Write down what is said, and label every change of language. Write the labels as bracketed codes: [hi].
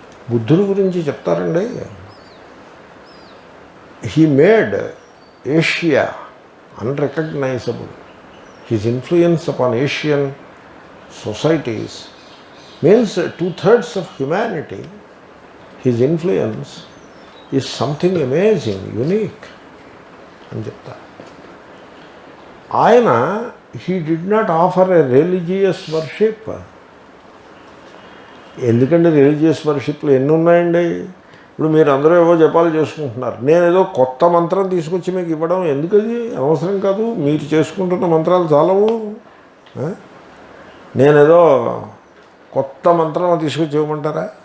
[te] బుద్ధుడి గురించి చెప్తారండి. [en] He made Asia unrecognisable. His influence upon Asian societies means 2/3 of humanity. His influence is something amazing, unique [te] అని చెప్తా. [en] ఆయన he did not offer a religious worship. [te] ఎందుకంటే religious వర్షిప్లు ఎన్ని ఉన్నాయండి. ఇప్పుడు మీరు అందరూ ఏవో జపాలు చేసుకుంటున్నారు, నేనేదో కొత్త మంత్రం తీసుకొచ్చి మీకు ఇవ్వడం ఎందుకది అవసరం కాదు. మీరు చేసుకుంటున్న మంత్రాలు చాలవు. నేనేదో కొత్త మంత్రం తీసుకొచ్చి ఇవ్వమంటారా?